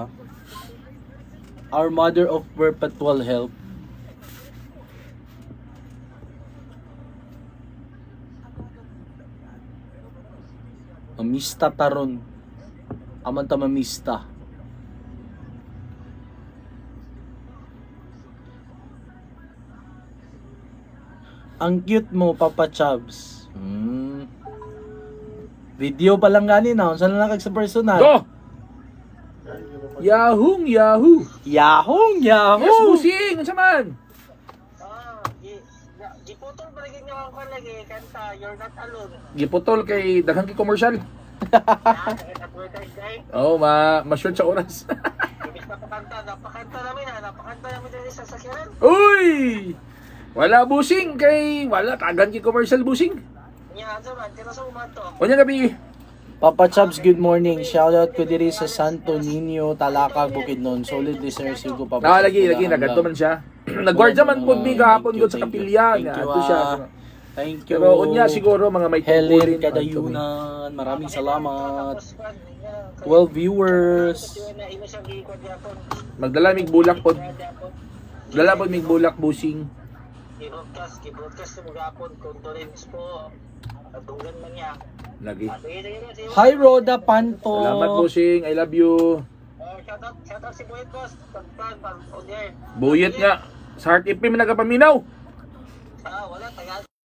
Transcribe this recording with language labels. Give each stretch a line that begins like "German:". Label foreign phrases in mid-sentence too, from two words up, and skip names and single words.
English: Our Mother of Perpetual Help.
Cebuano: Mamista taron. Aman ta mamista. Ang cute mo, Papa Chubs. Video pa lang gani na. Saan na lang sa personal?
English: Go! Yahoo! Yes, busing! Unsa man?
Cebuano: Giputol pa rin niyo ako lagi kanta You're Not Alone. Giputol kay daghang ki commercial. Oh, ma-short sa oras. Napakanta namin din sa sakyanan. Uy! Wala busing kay wala tagan ki commercial busing. Unya gabi. Papa Chubs,
English: good morning.
Cebuano: Shout out ko diri sa Santo Niño, Talakag, Bukidnon.
English: Solid listeners
Cebuano: ko Papa. Lagi nagadto man siya. Nagwardya man pud mi gahapon gud sa kapilya nga ato siya.
English: Thank you.
Cebuano: Pero unya siguro mga may
Filipino: Helen Kadayunan, maraming salamat.
English: 12 viewers.
Cebuano: Magdala mig bulak pod. Dala pod mig bulak busing. I-broadcast mo gapon condolence po. Adunggan man niya. Lagi.
English: Hi Roda Panto.
Cebuano: Salamat busing,
English: I love you. Shout out
Cebuano: si Buyet boss. Pagpan
English: on air.
Cebuano: Buyet nga. Sa Heart FM nagapaminaw. Wala tagal.